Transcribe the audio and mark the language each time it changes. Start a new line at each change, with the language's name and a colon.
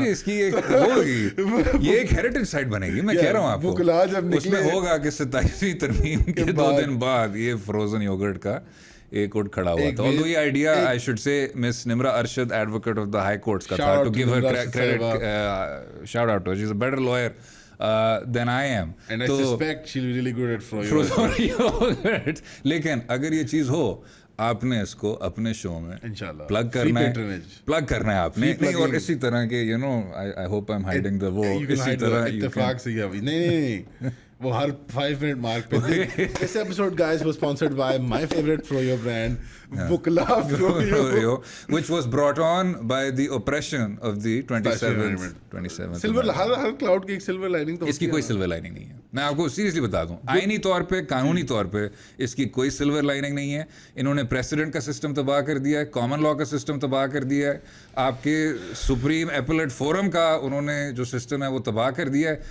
Urdu: اس کی ایک ہوگی, یہ ایک ہیریٹیج سائٹ بنے گی. میں کہہ رہا ہوں آپ کو, اس میں ہوگا کہ 27ویں ترمیم کے 2 دن بعد یہ فروزن یوگرٹ کا ایک اٹ کھڑا ہوا تھا. اور یہ idea
English: I should سے Miss Nimra Arshad, advocate of the high courts
Urdu: کا تھا,
English: To give her credit, shout out, she is a better lawyer than I am. And I suspect she'll be really good at frozen yogurt.
Urdu: لیکن اگر یہ چیز ہو, آپ نے اس کو اپنے شو میں پلگ کرنا ہے آپ نے. اور اسی طرح کے
English: you know, I hope I'm hiding the
Urdu: وہ اسی طرح اتفاق سے ہی نہیں وہ ہر 5 منٹ مارک پہ.
English: This episode guys was sponsored by my favorite froyo brand, Bukla Froyo, which was brought on by the oppression of the 27th.
Urdu: Silver, Hare cloud کی ایک سلور لائننگ تو اس کی کوئی سلور لائننگ نہیں ہے. میں آپ کو سیریسلی بتا دوں, آئینی طور پہ, قانونی طور پہ اس کی کوئی سلور لائننگ نہیں ہے. انہوں نے پریسیڈنٹ کا سسٹم تباہ کر دیا ہے, کامن لاء کا سسٹم تباہ کر دیا ہے, آپ کے سپریم ایپلیٹ فورم کا انہوں نے جو سسٹم ہے وہ تباہ کر دیا ہے.